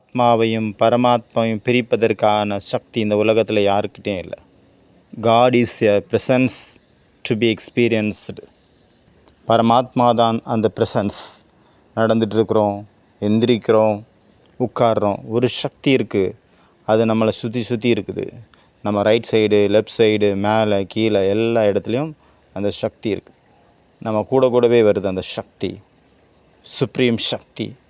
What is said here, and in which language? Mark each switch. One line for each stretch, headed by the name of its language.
Tamil: ஆத்மாவையும் பரமாத்மாவையும் பிரிப்பதற்கான சக்தி இந்த உலகத்தில் யாருக்கிட்டேயும் இல்லை.
English: God is a presence to be experienced.
Tamil: பரமாத்மா தான் அந்த ப்ரெசன்ஸ். நடந்துகிட்ருக்குறோம், எந்திரிக்கிறோம், உட்கார்றோம், ஒரு சக்தி இருக்குது. அது நம்மளை சுற்றி சுற்றி இருக்குது. நம்ம ரைட் சைடு, லெஃப்ட் சைடு, மேலே கீழே எல்லா இடத்துலையும் அந்த சக்தி இருக்குது. நம்ம கூடவே வருது அந்த சக்தி, சுப்ரீம் சக்தி.